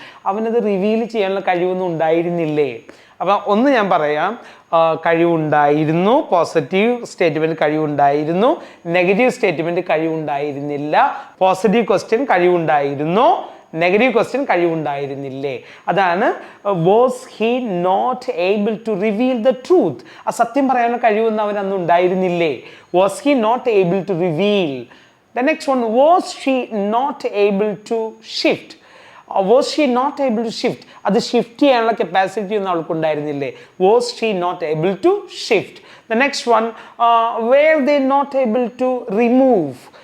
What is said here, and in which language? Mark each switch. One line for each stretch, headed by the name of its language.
Malayalam: അവനത് റിവീൽ ചെയ്യാനുള്ള കഴിവൊന്നും ഉണ്ടായിരുന്നില്ലേ? അപ്പം ഒന്ന് ഞാൻ പറയാം, കഴിവുണ്ടായിരുന്നു, positive statement കഴിവുണ്ടായിരുന്നു, negative statement കഴിവുണ്ടായിരുന്നില്ല. Positive question കഴിവുണ്ടായിരുന്നു, negative question കഴിവുണ്ടായിരുന്നില്ലേ. അതാണ്
English: Was he not able to reveal the truth.
Malayalam: ആ സത്യം പറയാനുള്ള കഴിവൊന്നും അവൻ അന്ന് ഉണ്ടായിരുന്നില്ലേ.
English: Was he not able to reveal. The next one, was she not able to shift? Was she not able to shift?
Malayalam: അത് shift ചെയ്യാനുള്ള capacity ഒന്നും അവൾക്ക് ഉണ്ടായിരുന്നില്ലേ.
English: Was she not able to shift? The next one, were they not able to remove?